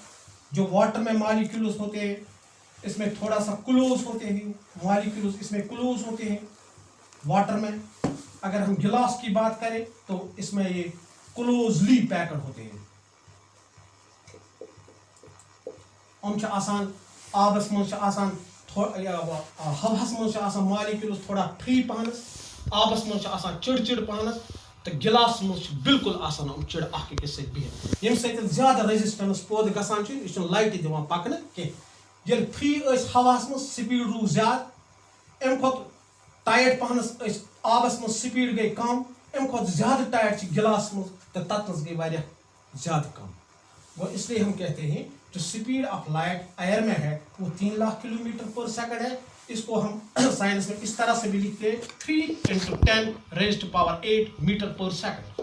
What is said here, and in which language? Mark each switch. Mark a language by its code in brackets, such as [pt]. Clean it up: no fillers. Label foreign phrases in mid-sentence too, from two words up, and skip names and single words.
[hi] जो वाटर में मॉलिक्यूल्स होते हैं इसमें थोड़ा सा क्लोज होते हैं, मॉलिक्यूल्स इसमें क्लोज होते हैं वाटर में. अगर हम गिलास की बात करें तो इसमें ये क्लोजली पैक्ड होते हैं. [ks] हम आसान आबस मज आसान हवास मज आसान मॉलिक्यूल्स थोड़ा फ्री पहनस, आबस मज आसान चिड़ पहनस, तो गिलास मज बिल्कुल आसान हम चिड़ अख अकिस सत बिहित, यम सत ज्यादा रेजिस्टेंस पौध गसान यह लाइट दिवान पकन कह. ये फ्री हवास मज स्पीड रू ज्यादा, अम खुद टाइट पहनस आबस मज स्पीड गई कम, अम खुद ज्यादा टाइट गिलास मज तो ततनस गई वारिया ज्यादा कम. [hi] वो इसलिए हम कहते हैं जो [en] speed of light [hi] एयर में है वो 3 लाख किलोमीटर पर सेकंड है. इसको हम साइंस में इस तरह से भी लिखते हैं 3 × 10⁸ मीटर पर सेकंड.